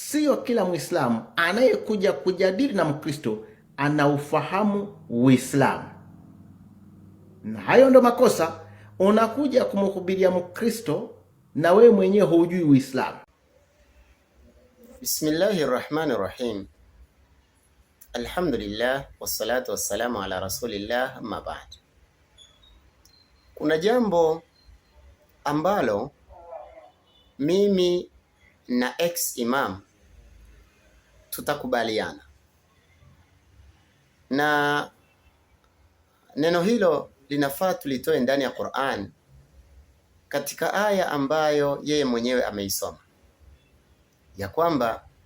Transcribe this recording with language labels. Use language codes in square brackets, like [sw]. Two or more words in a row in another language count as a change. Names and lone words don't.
[sw] sio kila Muislamu anayekuja kujadili na Mkristo anaufahamu Uislamu, na hayo ndo makosa. Unakuja kumhubiria Mkristo na wewe mwenyewe hujui Uislamu. [ar] بسم الله الرحمن الرحيم. الحمد لله والصلاة والسلام على رسول الله، أما بعد. [sw] Kuna jambo ambalo mimi na ex-imam tutakubaliana, na neno hilo linafaa tulitoe ndani ya Qur'an katika aya ambayo yeye mwenyewe ameisoma, ya kwamba